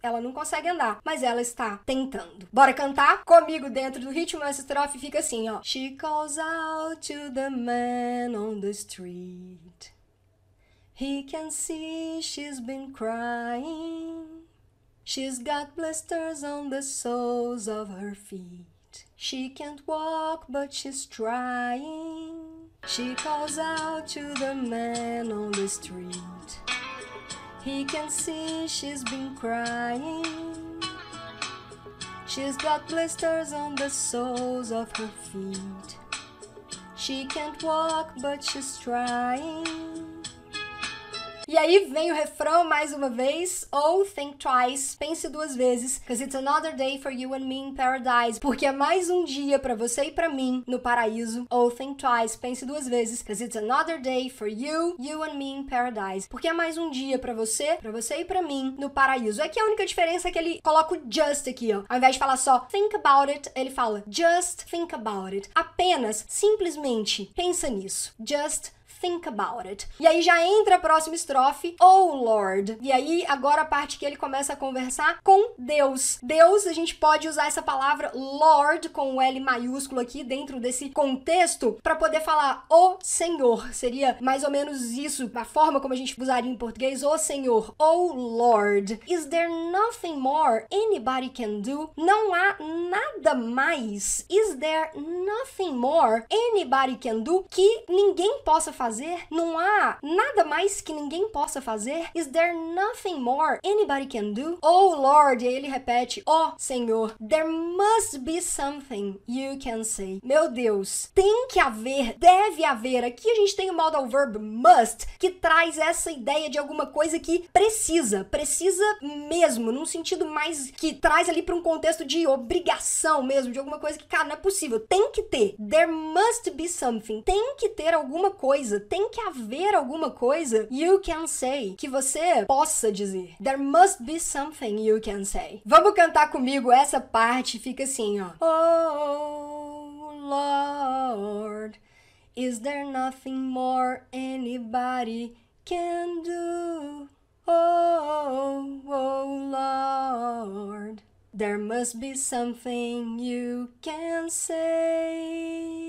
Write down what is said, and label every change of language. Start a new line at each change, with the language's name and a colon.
Portuguese: Ela não consegue andar, mas ela está tentando. Bora cantar? Comigo dentro do ritmo, essa estrofe fica assim, ó.
English: She calls out to the man on the street. He can see she's been crying. She's got blisters on the soles of her feet. She can't walk, but she's trying. She calls out to the man on the street. He can see she's been crying. She's got blisters on the soles of her feet. She can't walk, but she's trying.
Portuguese: E aí vem o refrão mais uma vez.
English: Oh, think twice.
Portuguese: Pense duas vezes.
English: 'Cause it's another day for you and me in paradise.
Portuguese: Porque é mais um dia pra você e pra mim no paraíso.
English: Oh, think twice.
Portuguese: Pense duas vezes.
English: 'Cause it's another day for you and me in paradise.
Portuguese: Porque é mais um dia pra você e pra mim no paraíso. É que a única diferença é que ele coloca o just aqui, ó. Ao invés de falar só
English: think about it,
Portuguese: ele fala
English: just think about it.
Portuguese: Apenas, simplesmente, pensa nisso.
English: Just think about it.
Portuguese: E aí já entra a próxima estrofe, oh Lord. E aí agora a parte que ele começa a conversar com Deus. Deus, a gente pode usar essa palavra Lord com o L maiúsculo aqui dentro desse contexto para poder falar o Senhor. Seria mais ou menos isso, a forma como a gente usaria em português, o Senhor, oh Lord.
English: Is there nothing more anybody can do?
Portuguese: Não há nada mais.
English: Is there nothing more anybody can do
Portuguese: que ninguém possa fazer fazer? Não há nada mais que ninguém possa fazer?
English: Is there nothing more anybody can do? Oh Lord,
Portuguese: e aí ele repete, oh Senhor,
English: there must be something you can say.
Portuguese: Meu Deus, tem que haver, deve haver. Aqui a gente tem o modal verb must, que traz essa ideia de alguma coisa que precisa mesmo, num sentido mais que traz ali para um contexto de obrigação mesmo, de alguma coisa que, cara, não é possível, tem que ter.
English: There must be something.
Portuguese: Tem que ter alguma coisa, tem que haver alguma coisa
English: you can say,
Portuguese: que você possa dizer.
English: There must be something you can say.
Portuguese: Vamos cantar comigo essa parte, fica assim, ó.
English: Oh Lord, is there nothing more anybody can do? Oh Lord, there must be something you can say.